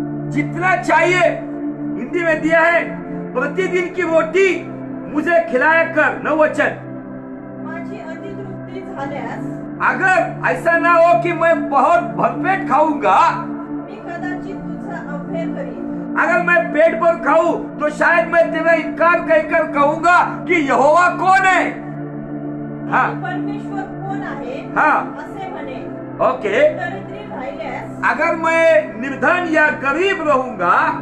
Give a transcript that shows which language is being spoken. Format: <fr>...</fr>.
<hi>जितना चाहिए, हिंदी में दिया है, प्रतिदिन की रोटी मुझे खिलाया कर. 9 वचन.</hi> <mr>माझी अतितृप्ती झाल्यास</mr> <hi>अगर ऐसा ना हो कि मैं बहुत भरपेट खाऊंगा,</hi> <mr>मी कदाचित तुझा अवहेर करीन.</mr> <hi>अगर मैं पेट भर खाऊं तो शायद मैं तेरा इनकार कहकर कहूंगा कि यहोवा कौन है. हाँ,</hi> <mr>परमेश्वर कोण आहे</mr> <hi>हाँ,</hi> <mr>असे म्हणे. ओके. दरिद्री राहिल्यास</mr> <hi>अगर मैं निर्धन या गरीब रहूंगा,</hi>